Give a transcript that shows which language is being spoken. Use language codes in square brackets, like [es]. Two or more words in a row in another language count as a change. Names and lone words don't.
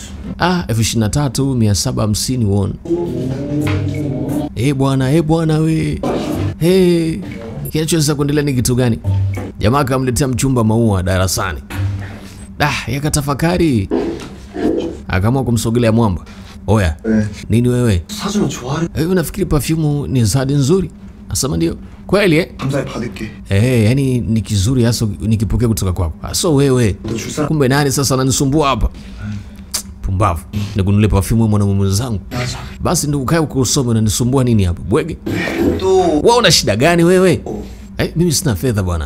[sw] 23,750 won. Bwana we. Kinachoweza kuendelea ni kitu gani? Jamaa akamletea mchumba maua darasani. Yakatafakari. Akaamua kumsogelea mwamba. Oya. Nini wewe? [ko] 사주면 좋아해. [sw] Unafikiri perfume ni zawadi nzuri? Asema ndio. Kweli [ko] 감사히 받을게. [sw] yani ni kizuri hasa nikipokea kutoka kwako. So wewe. Kumbe nani sasa ananisumbua hapa? Pumbavu. Nikununulie perfume mwanamume mwenzangu. Basi ndio ukae ukosome, unanisumbua nini hapa? Bwege. Wewe una shida gani wewe? Mimi sina fedha bwana.